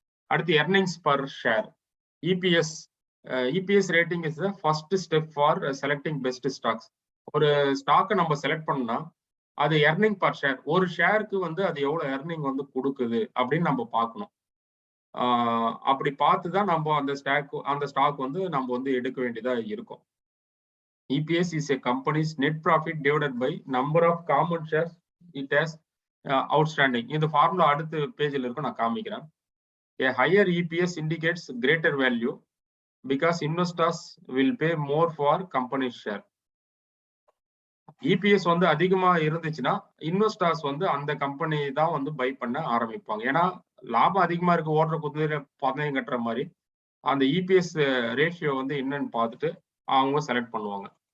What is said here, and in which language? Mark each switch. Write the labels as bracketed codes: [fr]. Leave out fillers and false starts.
[en] அடுத்து earnings per share, EPS. EPS rating is the first step for selecting best stocks. [ta] ஒரு ஸ்டாக்கை நம்ம select பண்ணா அது எர்னிங் பர் ஷேர், ஒரு ஷேருக்கு வந்து அது எவ்வளவு எர்னிங் வந்து கொடுக்குது அப்படின்னு நம்ம பார்க்கணும். அப்படி பார்த்து தான் நம்ம அந்த ஸ்டாக் வந்து நம்ம வந்து எடுக்க வேண்டியதா இருக்கும். [en] EPS is a company's net profit divided by number of common shares it has outstanding. [ta] இந்த ஃபார்முலா அடுத்த பேஜ்ல இருக்கும், நான் காமிக்கிறேன். [en] A higher EPS indicates greater value because investors will pay more for company share. [ta] EPS வந்து அதிகமா இருந்துச்சுன்னா investors வந்து அந்த கம்பெனி தான் வந்து பை பண்ண ஆரம்பிப்பாங்க. ஏன்னா லாபம் அதிகமா இருக்கு, ஓடுற குதிரை பந்தயம் கட்டுற மாதிரி அந்த இபிஎஸ் ரேஷியோ வந்து என்னன்னு பார்த்துட்டு அவங்க செலக்ட் பண்ணுவாங்க.